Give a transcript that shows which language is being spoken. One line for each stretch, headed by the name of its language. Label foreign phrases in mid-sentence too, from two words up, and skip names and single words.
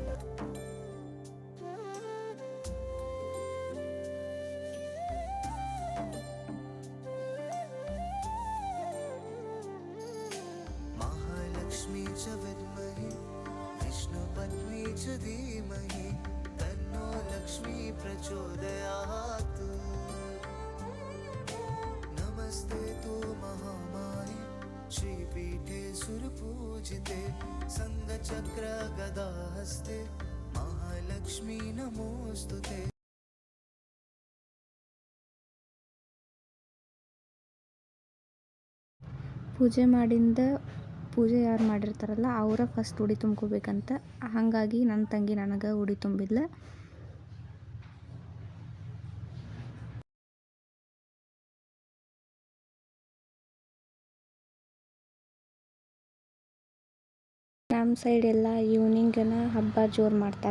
Sanskrit: महालक्ष्मी च विद्महे विष्णुपत्नी च धीमहि तन्नो लक्ष्मी प्रचोदयात् नमस्ते तु महामाये श्रीपीठे सुरपूजिते संगचक्र गदाहस्ते महालक्ष्मी नमोस्तुते
Kannada: ಪೂಜೆ ಮಾಡಿಂದ ಪೂಜೆ ಯಾರು ಮಾಡಿರ್ತಾರಲ್ಲ ಅವರ ಫಸ್ಟ್ ಉಡಿ ತುಂಬ್ಕೋಬೇಕಂತ. ಹಾಗಾಗಿ ನನ್ನ ತಂಗಿ ನನಗೆ ಉಡಿ ತುಂಬಿದ್ಲು. ನಮ್ಮ ಸೈಡ್ ಎಲ್ಲ ಈವ್ನಿಂಗನ ಹಬ್ಬ ಜೋರು ಮಾಡ್ತಾರೆ.